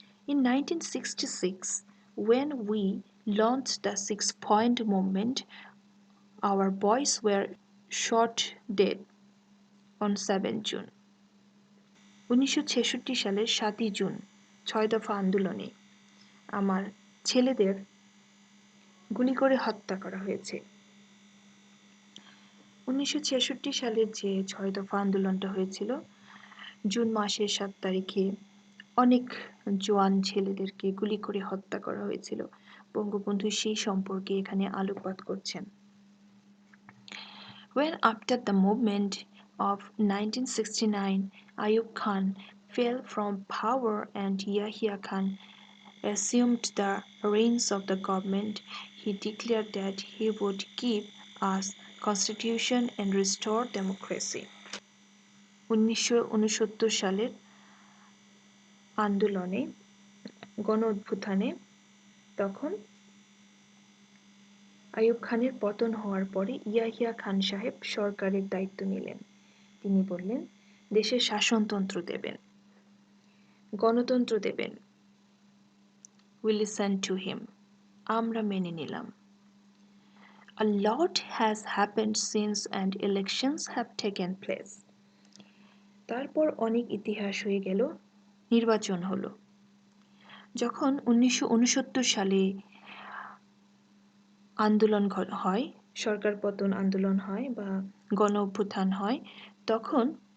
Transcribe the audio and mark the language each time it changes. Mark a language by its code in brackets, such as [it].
[en] In 1966, when we launched the 6-point movement, our boys were shot dead on 7 June. [bn] 1966 সালের 7 June 6 দফা আন্দোলনে আমার ছেলেদের গুলি করে হত্যা করা হয়েছে। 1966 সালের যে 6 দফা আন্দোলনটা হয়েছিল, জুন মাসের 7 তারিখে অনেক জওয়ান ছেলেদেরকে গুলি করে হত্যা করা হয়েছিল। বঙ্গবন্ধু সেই সম্পর্কে এখানে আলোকপাত করছেন। [en] When after the movement of 1969, Ayub Khan fell from power and Yahya Khan assumed the reins of the government, he declared that he would give us constitution and restore democracy. [bn] 1969 সালের আন্দোলনে, গণ অভ্যুত্থানে তখন আইয়ুব খানের পতন হওয়ার পরে ইয়াহিয়া খান সাহেব সরকারের দায়িত্ব নিলেন। তিনি বললেন, দেশের শাসনতন্ত্র দেবেন, গণতন্ত্র দেবেন। [en] We listened to him. [bn] আমরা মেনে নিলাম। [en] A lot has happened since and elections have taken place. [bn] তারপর অনেক ইতিহাস হয়ে গেল, নির্বাচন হলো। যখন 1969 সালে আন্দোলন হয়, সরকার পতন আন্দোলন হয় বা গণ অভ্যুত্থান হয়, তখন